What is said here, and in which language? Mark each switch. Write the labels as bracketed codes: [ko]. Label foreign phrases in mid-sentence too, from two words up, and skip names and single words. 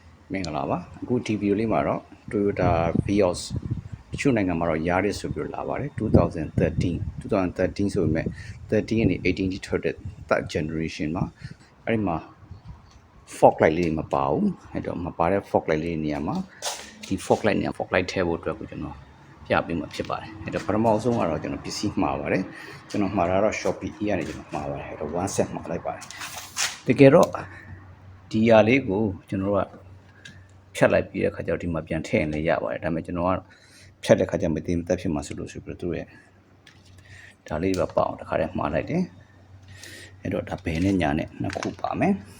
[my] မင်္ဂလာပါအခုဒီဗီဒီယိုလေးမှာတော့ Toyota Vios တချို့နိုင်ငံမှာတော့ Yaris ဆိုပြီးလာပါတယ်2013ဆိုပေမဲ့13ကနေ18ထိထွက်တဲ့ [en] third generation [my] မှာအဲ့ဒီမှာ [en] fog light [my] လေး မပါဘူးအဲ့တော့မပါတဲ့ [en] fog light [my] လေးနေရာမှာဒီ [en] fog light [my] နေရာ [en] fog light [my] ထည့်ဖို့အတွက်ကိုကျွန်တော်ပြပေးမှာဖြစ်ပါတယ်အဲ့တော့ပထမဆုံးကတော့ကျွန်တော်ပစ္စည်းမှာပါတယ်ကျွန်တော်မှာတာတော့ Shopee ကနေကျွန်တော်မှာပါတယ်အဲ့တော့ [en] one set [my] မှာလိုက်ပါတယ်တကယ်တော့ဒီຢာလေးကိုကျွန်တော်တို့ကဖြတ်လိုက်ပြီးတဲ့ခါကျတော့ဒီမှာပြန်ထည့်ရင်လည်းရပါတယ်ဒါပေမဲ့ကျွန်တော်ကဖြတ်တဲ့ခါကျမသိမတက်ဖြစ်မှာဆိုလို့ဆိုပြီးတော့သူရဲ့ဒါလေးပဲပေါ့တခါတည်းမှားလိုက်တယ်အဲ့တော့ဒါဘယ်နဲ့ညာနဲ့နှစ်ခုပါမယ်